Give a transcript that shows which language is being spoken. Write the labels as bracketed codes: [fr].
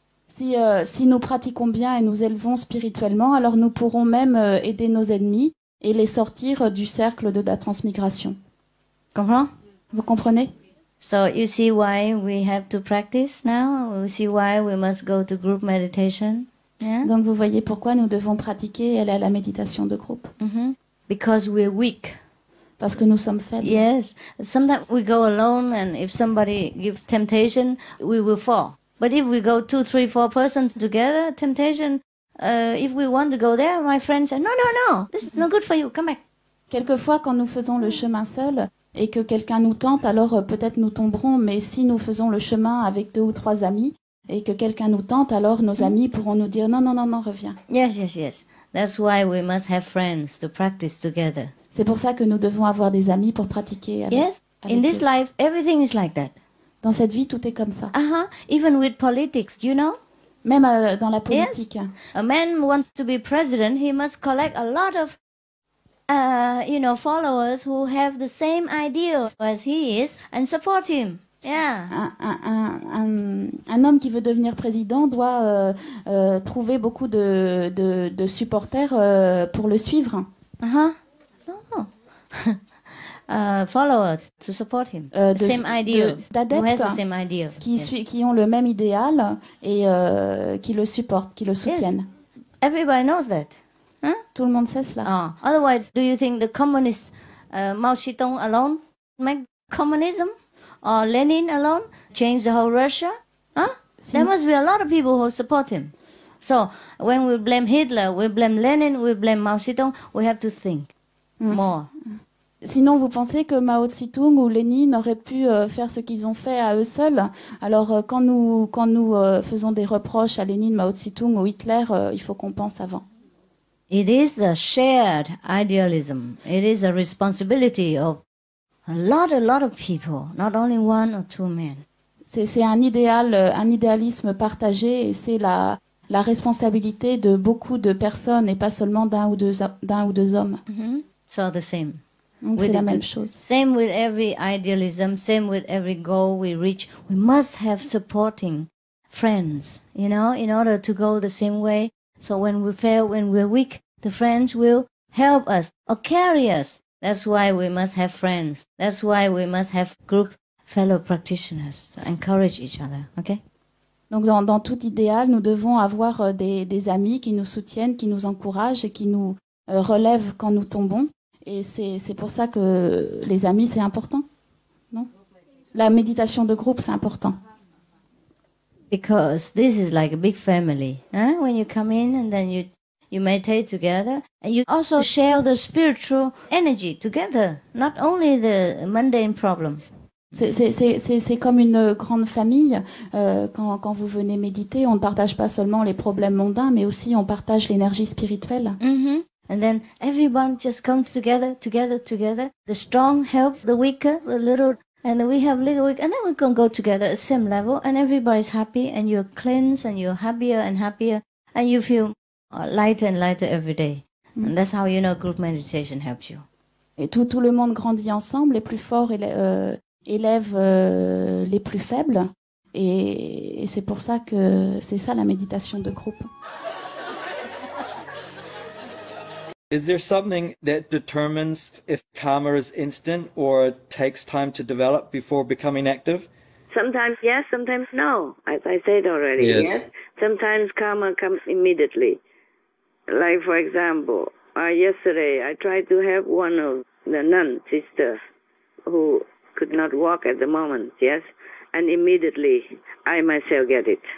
[fr] Si nous pratiquons bien et nous élevons spirituellement, alors nous pourrons même aider nos ennemis et les sortir du cercle de la transmigration. Comprends? Vous comprenez? [en] So you see why we have to practice now? You see why we must go to group meditation? Yeah? [fr] Donc vous voyez pourquoi nous devons pratiquer et aller à la méditation de groupe. [en] Because we're weak. [fr] Parce que nous sommes faibles. [en] Yes. Sometimes we go alone, and if somebody gives temptation, we will fall. But if we go 2, 3, 4 persons together, temptation, if we want to go there, my friend said, no, this is no good for you, come back. [fr] Quelquefois, quand nous faisons le chemin seul et que quelqu'un nous tente, alors peut-être nous tomberons, mais si nous faisons le chemin avec 2 ou 3 amis et que quelqu'un nous tente, alors nos amis pourront nous dire non, reviens. [en] Yes. That's why we must have friends to practice together. [fr] C'est pour ça que nous devons avoir des amis pour pratiquer avec, [en] yes, [fr] avec [en] in this life, everything is like that. [fr] Dans cette vie, tout est comme ça. [en] Even with politics, you know? [fr] Même dans la politique. [en] Yes. A man wants to be president, he must collect a lot of followers who have the same ideas as he is and support him. Yeah. [fr] Un homme qui veut devenir président doit trouver beaucoup de supporters pour le suivre. [en] No. Followers to support him. Same ideas. [fr] D'adeptes [en] who has the same ideas. [fr] Qui ont le même idéal et qui le supportent, qui le soutiennent. [en] Yes. Everybody knows that. Huh? [fr] Tout le monde sait cela. [en] Otherwise, do you think the communists, Mao Zedong alone, make communism? Or Lenin alone change the whole Russia? There must be a lot of people who support him. So when we blame Hitler, we blame Lenin, we blame Mao Zedong, we have to think more. [fr] Sinon, vous pensez que Mao Zedong ou Lénine auraient pu faire ce qu'ils ont fait à eux seuls? Alors, quand nous faisons des reproches à Lénine, Mao Zedong ou Hitler, il faut qu'on pense avant. [en] It is a shared idealism. It is a responsibility of a lot of people, not only 1 or 2 men. [fr] C'est un idéalisme partagé, et c'est la responsabilité de beaucoup de personnes et pas seulement d'un ou deux hommes. [en] So the same. [fr] Donc c'est la même chose. [en] Same with every idealism, same with every goal we reach. We must have supporting friends, in order to go the same way. So when we fail, when we're weak, the friends will help us or carry us. That's why we must have friends. That's why we must have group fellow practitioners to encourage each other. Okay? [fr] Donc dans tout idéal, nous devons avoir des amis qui nous soutiennent, qui nous encouragent et qui nous relèvent quand nous tombons. Et c'est pour ça que les amis, c'est important, non? La méditation de groupe, c'est important. [en] Because this is like a big family. When you come in and then you meditate together, and you also share the spiritual energy together, not only the mundane problems. [fr] C'est comme une grande famille. Quand vous venez méditer, on ne partage pas seulement les problèmes mondains, mais aussi on partage l'énergie spirituelle. [en] And then everyone just comes together. The strong helps the weaker, the little, and then we have little weak, and then we can go together at the same level, and everybody's happy, and you're cleansed, and you're happier and happier, and you feel lighter and lighter every day. And that's how group meditation helps you. [fr] Et tout le monde grandit ensemble, les plus forts élèvent les plus faibles, et c'est pour ça que c'est ça la méditation de groupe. [en] Is there something that determines if karma is instant or takes time to develop before becoming active? Sometimes yes, sometimes no, as I said already. Yes. Sometimes karma comes immediately. Like, for example, yesterday I tried to help one of the nun sisters who could not walk at the moment, yes, and immediately I myself get it.